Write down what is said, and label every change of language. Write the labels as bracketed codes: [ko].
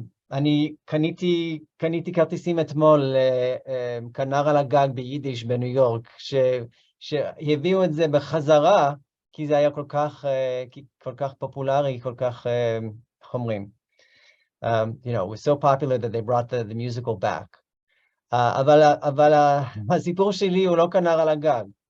[he] אני קניתי כרטיסים אתמול כנר על הגג ביידיש בניו יורק, שהביאו את זה בחזרה, כי זה היה כל כך פופולרי, כל כך, איך אומרים? [en] You know, it was so popular that they brought the musical back. [he] אבל הסיפור שלי הוא לא כנר על הגג.